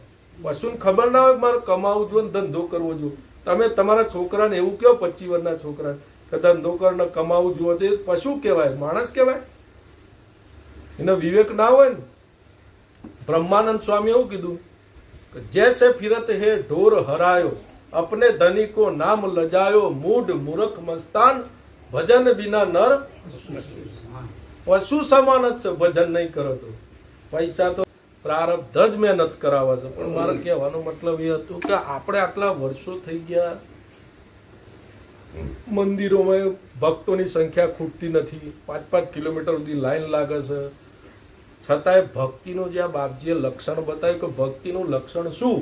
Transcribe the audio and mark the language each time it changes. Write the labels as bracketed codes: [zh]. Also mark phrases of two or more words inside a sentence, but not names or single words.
[gu] પશુને ખબર ના હોય કે મારે કમાવું જોઈએ ને ધંધો કરવો જોઈએ. તમે તમારા છોકરાને એવું કહો, 25 વર્ષના છોકરાને કે ધંધો કર ને કમાવું જોઈએ, તો એ પશુ કહેવાય? માણસ કહેવાય? એને વિવેક ના હોય ને. બ્રહ્માનંદ સ્વામી એવું કીધું કે [hi] जैसे फिरत हे ढोर हरायो, अपने धनी को नाम लजायो, मूढ़ मूर्ख मस्तान, भजन बिना नर पशु સમાન [gu] જ છે. ભજન નહીં કરો તો પૈસા તો પ્રારબ્ધ જ મહેનત કરાવે છે. પણ મારે કહેવાનો મતલબ એ હતો કે આપણે આટલા વર્ષો થઈ ગયા, મંદિરોમાં ભક્તોની સંખ્યા ખૂટતી નથી, 5-5 કિલોમીટર સુધી લાઈન લાગે છે, છતાંય ભક્તિનું જે આ બાપજીએ લક્ષણ બતાવ્યું કે ભક્તિનું લક્ષણ શું?